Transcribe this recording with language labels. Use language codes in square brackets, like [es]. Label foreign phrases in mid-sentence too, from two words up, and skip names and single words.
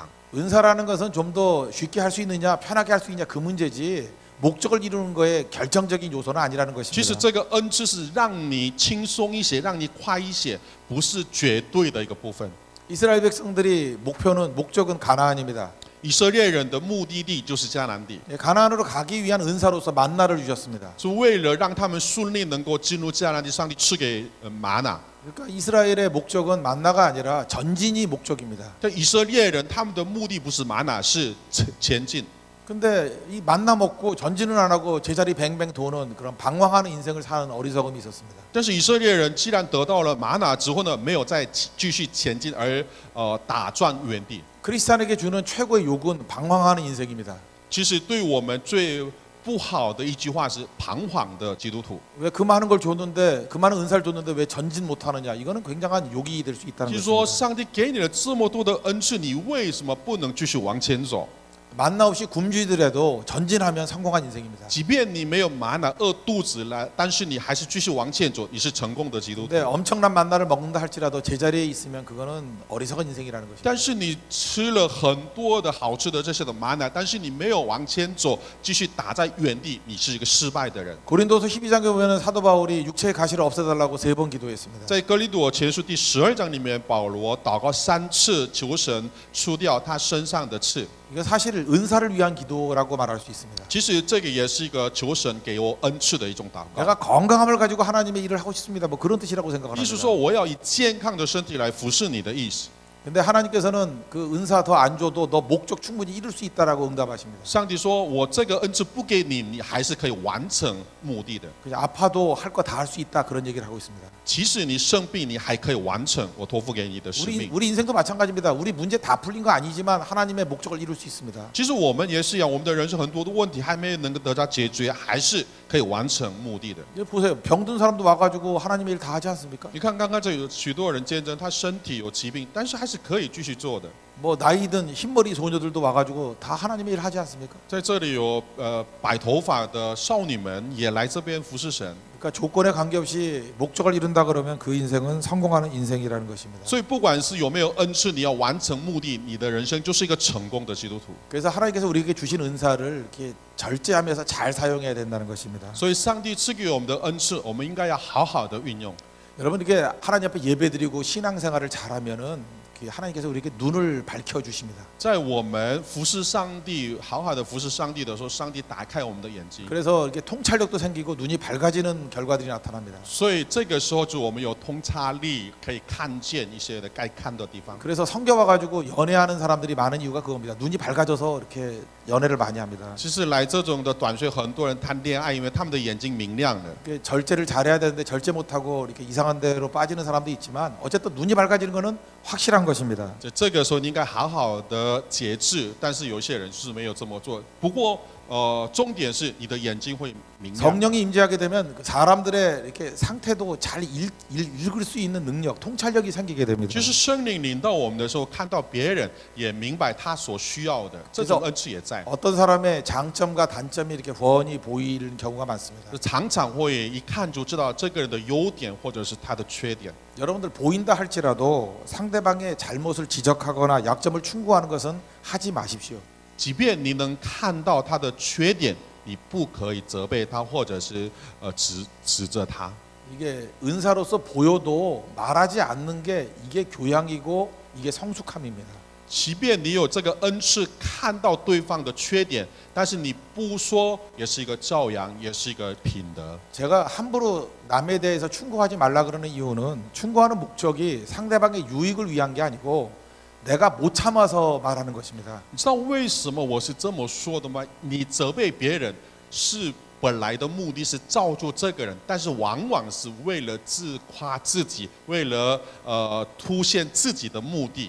[ko] 은사라는 것은 좀 더 쉽게 할 수 있느냐 편하게 할 수 있느냐 그 문제지 목적을 이루는 거에 결정적인 요소는 아니라는 [zh] 其实 [ko] 것입니다. [zh] 这个恩赐是让你轻松一些，让你快一些，不是绝对的一个部分。 [ko] 이스라엘 백성들이 목적은 가나안입니다. [zh] 以色列人的目的地就是迦南地， [ko] 예, 가나안으로 가기 위한 은사로서 만나를 주셨습니다. [zh] 是为了让他们顺利能够进入迦南地，上帝赐给玛拿。 [ko] 그러니까 이스라엘의 목적은 만나가 아니라 전진이 목적입니다. [zh] 这以色列人他们的目的不是玛拿，是前进。 [ko] 근데 이 만나 먹고 전진은 안 하고 제자리 뱅뱅 도는 그런 방황하는 인생을 사는 어리석음이 있었습니다. [zh] 但是以色列人既然得到了玛拿之后呢，没有再继续前进，而打转原地。 [ko] 크리스찬에게 주는 최고의 욕은 방황하는 인생입니다. [zh] 其实对我们最不好的一句话是彷徨的基督徒。 [ko] 왜 그 많은 걸 줬는데 그 많은 은사를 줬는데 왜 전진 못하느냐 이거는 굉장한 욕이 될 수 있다는 [zh] 就是说， [ko] 것입니다. [zh] 上帝给你了这么多的恩赐，你为什么不能继续往前走？ [ko] 만나 없이 굶주리더라도 전진하면 성공한 인생입니다. [zh] 即便你没有玛拿饿肚子了，但是你还是继续往前走，你是成功的基督徒 [ko] 근데 。 엄청난 만나를 먹는다 할지라도 제자리에 있으면 그거는 어리석은 인생이라는 것입니다. [zh] 但是你吃了很多的好吃的这些的玛拿，但是你没有往前走，继续打在原地，你是一个失败的人。 [ko] 고린도서 12장에 보면 사도 바울이 육체의 가시를 없애달라고 3번 기도했습니다. [zh] 在哥林多前书第12章里面，保罗祷告3次，求神除掉他身上的刺。 [ko] 이거 사실 은사를 위한 기도라고 말할 수 있습니다. [zh] 其实这个也是一个求神给我恩赐的一种祷告。 [ko] 내가 건강함을 가지고 하나님의 일을 하고 싶습니다. 뭐 그런 뜻이라고 생각합니다. [zh] 意思说，我要以健康的身体来服侍你的意思。 [ko] 근데 하나님께서는 그 은사 더 안 줘도 너 목적 충분히 이룰 수 있다라고 응답하십니다. [zh] 上帝说：“我这个恩赐不给你，你还是可以完成目的的。 [ko] 그냥 아파도 할 거 다 할 수 있다 그런 얘기를 하고 있습니다. [zh] 即使你生病，你还可以完成我托付给你的使命。 [ko] 우리 인생도 마찬가지입니다. 우리 문제 다 풀린 거 아니지만 하나님의 목적을 이룰 수 있습니다. [zh] 其实我们也是一样，我们的人生很多的问题还没有能够得到解决，还是可以完成目的的。 [ko] 이제 보세요. 병든 사람도 와가지고 하나님의 일 다 하지 않습니까? [zh] 你看，刚刚这有许多人见证，他身体有疾病，但是还是可以继续做的。 [ko] 뭐 나이든 흰머리 소녀들도 와가지고 다 하나님의 일 하지 않습니까? [zh] 在这里有白头发的少女们也来这边服侍神， [ko] 그러니까 조건에 관계없이 목적을 이룬다 그러면 그 인생은 성공하는 인생이라는 것입니다. [zh] 所以不管是有没有恩赐，你要完成目的，你的人生就是一个成功的基督徒。 [ko] 그래서 하나님께서 우리에게 주신 은사를 이렇게 절제하면서 잘 사용해야 된다는 것입니다. [zh] 所以上帝赐给我们的恩赐，我们应该要好好的运用。 [ko] 여러분 이게 하나님 앞에 예배드리고 신앙생활을 잘하면은 하나님께서 우리에게 눈을 밝혀 주십니다. [zh] 在我们服侍上帝，好好的服侍上帝的时候，上帝打开我们的眼睛， [ko] 그래서 이렇게 통찰력도 생기고 눈이 밝아지는 결과들이 나타납니다. [zh] 所以这个时候就我们有通察力，可以看见一些的该看的地方。 [ko] 그래서 성교 와가지고 연애하는 사람들이 많은 이유가 그겁니다. 눈이 밝아져서 이렇게 연애를 많이 합니다. [zh] 其实来这种的短宣，很多人谈恋爱，因为他们的眼睛明亮了。 [ko] 절제를 잘해야 되는데 절제 못하고 이렇게 이상한 데로 빠지는 사람도 있지만 어쨌든 눈이 밝아지는 것은 확실한 것입니다. [zh] 这个时候你应该好好的节制，但是有些人是没有这么做。不过重点是你的眼睛会明亮。 [ko] 성령이 임재하게 되면 사람들의 이렇게 상태도 잘 읽을 수 있는 능력, 통찰력이 생기게 됩니다. [zh] 就是圣灵领到我们的时候，看到别人也明白他所需要的，这种恩赐也在。 [ko] 어떤 사람의 장점과 단점이 이렇게 훤히 보이는 경우가 많습니다. [zh] 常常会一看就知道这个人的优点或者是他的缺点。 [ko] 여러분들 보인다 할지라도 상대방의 잘못을 지적하거나 약점을 충고하는 것은 하지 마십시오. [zh] 即便你能看到他的缺点，你不可以责备他，或者是指责他。 [ko] 이게 은사로서 보여도 말하지 않는 게 이게 교양이고 이게 성숙함입니다. [zh] 即便你有这个恩赐，看到对方的缺点，但是你不说，也是一个教养，也是一个品德。 [ko] 제가 함부로 남에 대해서 충고하지 말라 그러는 이유는 충고하는 목적이 상대방의 유익을 위한 게 아니고 내가 못 참아서 말하는 것입니다. [zh] 你知道为什么我是这么说的吗？你责备别人是本来的目的是造就这个人，但是往往是为了自夸自己，为了凸显自己的目的。